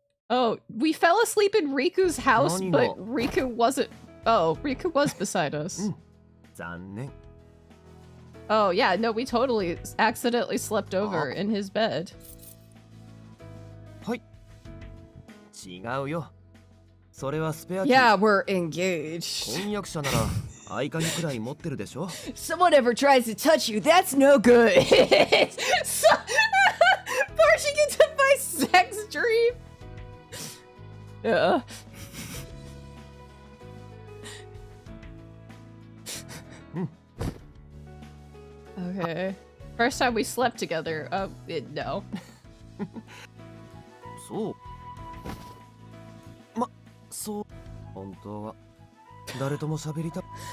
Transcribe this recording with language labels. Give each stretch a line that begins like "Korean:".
English: Oh, we fell asleep in Riku's house, but Riku wasn't. Oh, Riku was beside us.
Japanese: 残念
English: Oh, yeah. No, we totally accidentally slept over in his bed.
Japanese: はい違うよそれはスペアキー
English: Yeah, we're engaged.
Japanese: 婚約者なら合鍵くらい持ってるでしょ
English: Someone ever tries to touch you, that's no good. So, barging into my sex dream. Yeah. Okay. First time we slept together. No.
Japanese: そうそう本当は誰とも喋りた